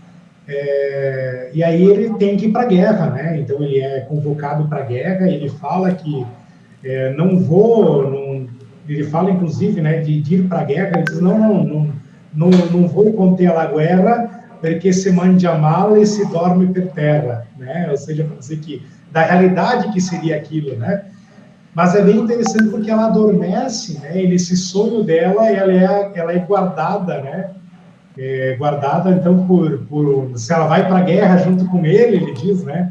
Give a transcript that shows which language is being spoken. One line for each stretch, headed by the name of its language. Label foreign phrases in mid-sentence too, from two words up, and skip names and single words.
Portuguese: E aí ele tem que ir para a guerra, né? Então ele é convocado para a guerra, ele fala que não vou, ele fala inclusive, né, de ir para a guerra, ele diz, não vou conter a guerra, porque
Italian: se mangia mal e se dorme per terra,
Portuguese: né? Ou seja, para dizer que, da realidade que seria aquilo, né? Mas é bem interessante porque ela adormece, né? E nesse sonho dela, ela é guardada, né? Guardada, então, se ela vai para a guerra junto com ele diz, né?